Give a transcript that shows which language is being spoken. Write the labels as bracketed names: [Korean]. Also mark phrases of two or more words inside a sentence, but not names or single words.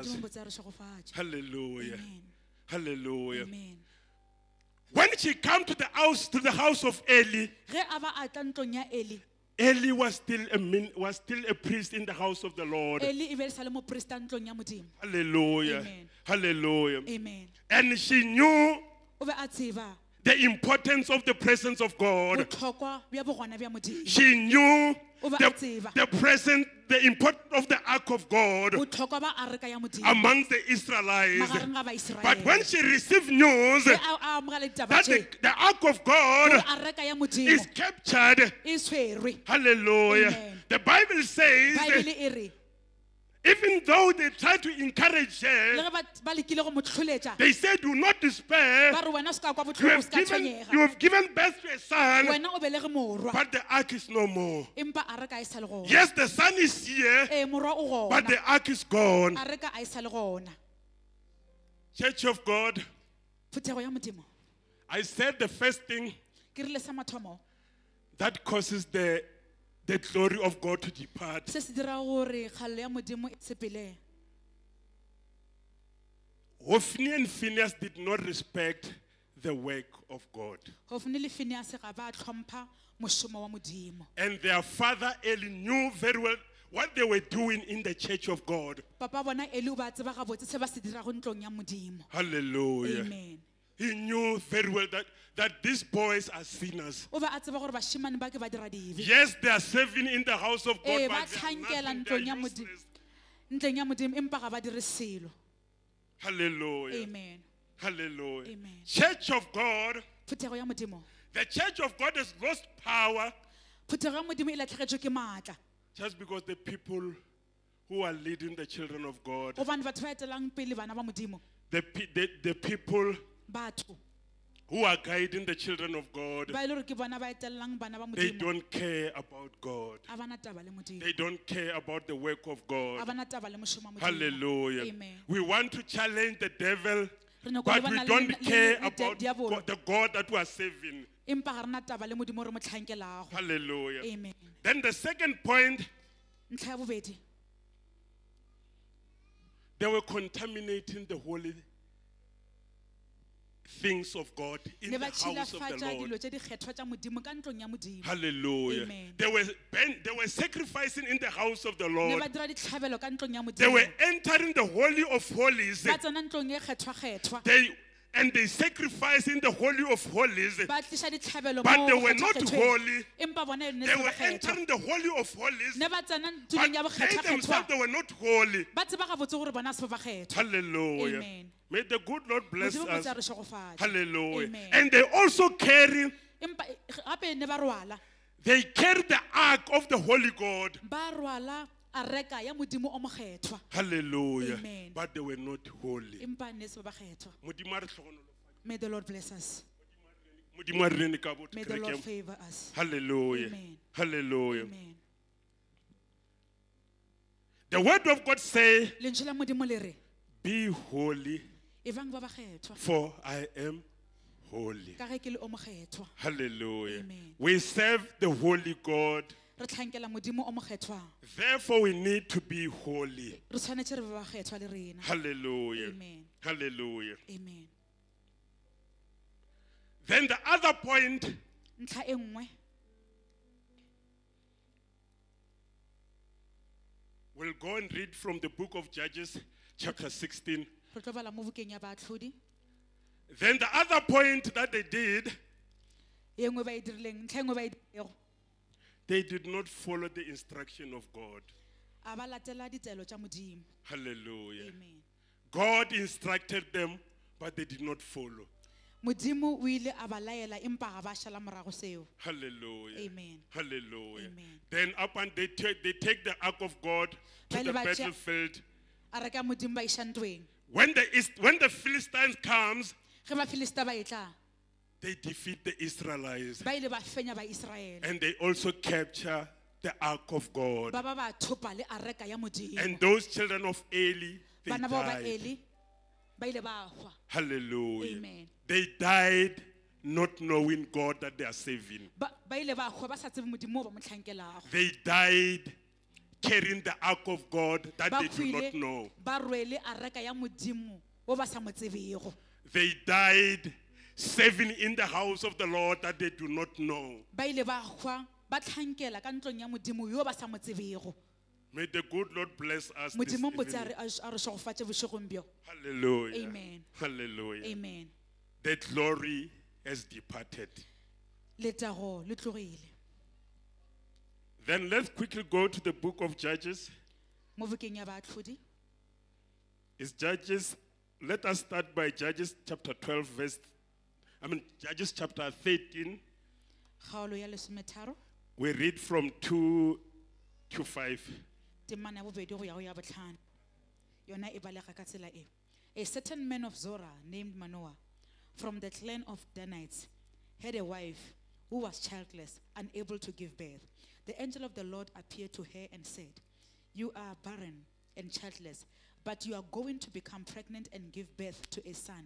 [Northern Sotho] modimo botse a re šegofatše. [English] Hallelujah. Amen. Hallelujah. Amen. When she came to the house of Eli, [Northern Sotho] ge a ba a tla ntlong ya Eli [English] Eli was still a priest in the house of the Lord. [Northern Sotho] Eli e be le sa le moporesta ntlong ya modimo. [English] Hallelujah. Amen. Hallelujah. Amen. And she knew [Northern Sotho] o be a tseba [English] the importance of the presence of God. [Northern Sotho] botlhokwa bja bogona bja modimo. [English] She knew [Northern Sotho] O ba a tseba. [English] the present, the importance of the ark of God [Northern Sotho] Botlhokwa ba areka ya Modimo. [English] amongst the Israelites. [Northern Sotho] Magareng ga Baiseraele. [English] But when she received news [Northern Sotho] Ge a amogela ditaba [English] that [Northern Sotho] tše, [English] the ark of God [Northern Sotho] gore areka ya Modimo [English] is captured, [Northern Sotho] e tshwerwe. [English] hallelujah. Amen. The Bible says, [Northern Sotho] Baebele e re, [English] even though they tried to encourage [Northern Sotho] le [English] her, [Northern Sotho] ge ba lekile go mo tlholetša, [English] they said, do not despair. [Northern Sotho] ba re wena o se ka kwa [English] You [Northern Sotho] botlhoko, o [English] have [Northern Sotho] se ka [English] given, you [Northern Sotho] tshwenyega. [English] have given birth to a son, [Northern Sotho] Wena o belege morwa, [English] but the ark is no more. [Northern Sotho] empa areka a e sa le gona. [English] Yes, the son is here, [Northern Sotho] Morwa o [English] but [Northern Sotho] gona, [English] the ark is gone. [Northern Sotho] areka a e sa le gona. [English] Church of God, [Northern Sotho] Phuthego ya Modimo. [English] I said the first thing [Northern Sotho] Ke rile sa mathomo, [English] that causes the glory of God to depart [Northern Sotho] se se dira gore kgalelo ya Modimo e sepele. [English] Hophni and Phinehas did not respect the work of God. [Northern Sotho] Hofni le Phinehas ga ba tlhompha mošomo wa Modimo. [English] And their father Eli knew very well what they were doing in the church of God. [Northern Sotho] Papa bona Eli o ba tseba gabotse se ba se dirago ntlong ya Modimo. [English] Hallelujah. Amen. He knew very well that these boys are sinners. [Northern Sotho] O ba a tseba gore bashimane ba ke ba dira dibe. [English] Yes, they are serving in the house of God, [Northern Sotho] Ba [English] but they are [Northern Sotho] tlhankela [English] nothing, they [Northern Sotho] ntlong ya [English] are [Northern Sotho] Modimo. [English] useless. [Northern Sotho] Ntlong ya Modimo empa ga ba dire selo. [English] Hallelujah. Amen. Hallelujah. Amen. Church of God, [Northern Sotho] Phuthego ya Modimo. [English] the church of God has lost power [Northern Sotho] Phuthego ya Modimo e latlhegetswe ke maatla. [English] just because the people who are leading the children of God, [Northern Sotho] Gobane batho ba etelang pele bana ba Modimo, [English] the people [Northern Sotho] batho [English] who are guiding the children of God, [Northern Sotho] ba ile gore ke bona ba etelang bana ba [English] they [Northern Sotho] Modimo. [English] don't care about God. [Northern Sotho] A bana taba le Modimo. [English] They don't care about the work of [Northern Sotho] A [English] God. [Northern Sotho] bana taba le mošomo wa Modimo. [English] Hallelujah. Amen. We want to challenge the devil, [Northern Sotho] Re nyaka [English] but [Northern Sotho] go [English] we [Northern Sotho] lebana [English] don't [Northern Sotho] le [English] care [Northern Sotho] le [English] about [Northern Sotho] diabolo. [English] the God that we are serving. [Northern Sotho] Empa ga rena taba le Modimo re mo tlhankelago. [English] Hallelujah. Amen. Then the second point, [Northern Sotho] Ntlha ya bobedi, [English] they were contaminating the holy things of God in [Northern Sotho] ne [English] the [Northern Sotho] ba [English] house of the [Northern Sotho] tšhilafatša [English] Lord. [Northern Sotho] dilo tše di kgethwa tša Modimo ka ntlong ya Modimo. [English] Hallelujah. Amen. They were sacrificing in the house of the [Northern Sotho] Ne [English] Lord. [Northern Sotho] ba dira ditlhabelo ka ntlong ya [English] They were [Northern Sotho] Modimo. [English] entering the holy of holies. [Northern Sotho] Ba tsena ntlong e kgethwa-kgethwa. [English] They sacrificed in the holy of holies. [Northern Sotho] Ba tliša ditlhabelo [English] But [Northern Sotho] mo [English] they were not [Northern Sotho] kgethwa-kgethweng. [English] holy. [Northern Sotho] Empa bona e ne [English] They [Northern Sotho] se [English] were [Northern Sotho] ba kgethwa. [English] entering the holy of holies. [Northern Sotho] Ne ba tsena [English] But [Northern Sotho] tulong ya [English] they [Northern Sotho] bokgethwa-kgethwa. [English] themselves, they were not holy. [Northern Sotho] Ba tseba gabotse gore bona se ba kgethwa. [English] Hallelujah. Amen. May the good Lord bless [Northern Sotho] Modimo mo [English] us. [Northern Sotho] tsa re šogofatše. [English] Hallelujah. Amen. And they also carry [Northern Sotho] Empa gape ne ba rwala. [English] the ark of the holy God. [Northern Sotho] Ba rwala areka ya Modimo o mokgethwa. [English] Hallelujah. Amen. But they were not holy. [Northern Sotho] Empa ne se ba kgethwa. Modimo a re hlogonolofatše. [English] May the Lord bless us. [Northern Sotho] Modimo a re rene ka botho [English] May the Lord [Northern Sotho] kerekeng. [English] favor us. Hallelujah. Amen. Hallelujah. Amen. The word of God say, [Northern Sotho] Lentswe la Modimo le re, [English] be holy, [Northern Sotho] evang ba ba kgethwa [English] for I am holy. [Northern Sotho] ka ge ke le o mokgethwa. [English] Hallelujah. Amen. We serve the holy God. [Northern Sotho] Re tlhankela Modimo o mokgethwang. [English] Therefore, we need to be holy. [Northern Sotho] Re tshwanetse re be ba kgethwa le rena. [English] Hallelujah. Amen. Hallelujah. Amen. Then the other point, [Northern Sotho] Ntlha e nngwe, [English] we'll go and read from the book of Judges, chapter 16. [Northern Sotho] re tlo bala mo bukeng ya baatlhodi. [English] Then the other point that they did, [Northern Sotho] E nngwe ba e dirileng, ntlha e nngwe ba e dirilego, [English] they did not follow the instruction of God. [Northern Sotho] a ba latela ditaelo tša Modimo. [English] Hallelujah. Amen. God instructed them, but they did not follow. [Northern Sotho] Modimo o ile a ba laela empa ga ba šala morago seo. [English] Hallelujah. Amen. Hallelujah. Amen. Then up and they take the ark of God to [Northern Sotho] Ba ile [English] the [Northern Sotho] ba tšea- [English] battlefield. [Northern Sotho] A reka Modimo ba iša ntweng. [English] When the Philistines comes, [Northern Sotho] Ge Bafilista ba e tla, [English] they defeat the Israelites. [Northern Sotho] ba ile ba fenya ba Israele. [English] And they also capture the ark of God. [Northern Sotho] Ba ba ba thopa le areka ya Modimo. [English] And those children of Eli, they [Northern Sotho] Bana bao ba [English] died. [Northern Sotho] Eli ba ile ba hwa. [English] Hallelujah. Amen. They died not knowing God that they are saving. [Northern Sotho] Ba ile ba hwa ba sa tsebe Modimo o ba mo tlhankelago. [English] They died carrying the ark of God that [Northern Sotho] Ba [English] they do not [Northern Sotho] hwile [English] know. [Northern Sotho] ba rwele areka ya Modimo o ba sa mo tsebego. [English] They died serving in the house of the Lord that they do not know. [Northern Sotho] Ba ile ba hwa ba tlhankela ka ntlong ya Modimo yo ba sa mo tsebego. [English] May the good Lord bless us this [Northern Sotho] Modimo botse [English] evening. [Northern Sotho] a re šogofatše bošegong bjo. [English] Hallelujah. Amen. Hallelujah. Amen. That glory has departed. [Northern Sotho] Letago le tlogile. [English] Then let's quickly go to the book of Judges. [Northern Sotho] mo bukeng ya baatlhodi [English] It's Judges. Let us start by Judges chapter 12, Judges chapter 13. [Northern Sotho] kgaolo ya lesometharo [English] We read from 2 to 5. [Northern Sotho] temana ya bobedi go ya go ya botlhano yona e balega ka tsela e. [English] A certain man of Zorah named Manoah from the clan of Danites had a wife who was childless, unable to give birth. The angel of the Lord appeared to her and said, "You are barren and childless, but you are going to become pregnant and give birth to a son."